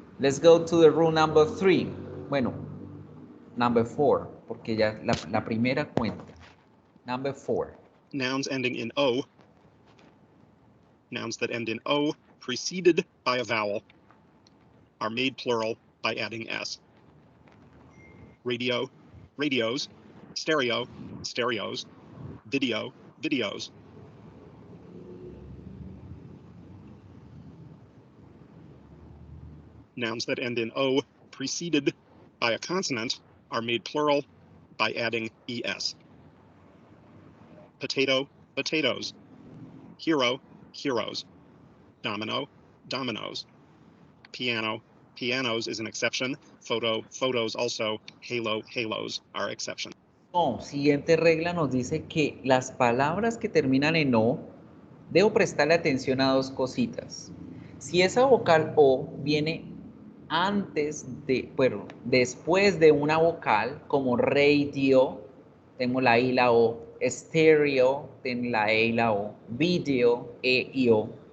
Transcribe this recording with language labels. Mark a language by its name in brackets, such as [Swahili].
[English] Let's go to the rule number 3. [Spanish] Bueno, number 4, porque ya la primera cuenta. [English] Number 4. Nouns ending in O. Nouns that end in O preceded by a vowel are made plural by adding S. Radio, radios. Stereo, stereos. Video, videos. Nouns that end in O preceded by a consonant are made plural by adding ES. Potato, potatoes. Hero, heroes. Domino, dominoes. Piano, pianos is an exception. Photo, photos also. Halo, halos are exceptions. [Spanish] No, siguiente regla nos dice que las palabras que terminan en O, debo prestarle atención a 2 cositas. Si esa vocal O viene antes de, bueno, después de una vocal, como radio, tengo la I y la O, stereo, tengo la E y la O, video, E y O.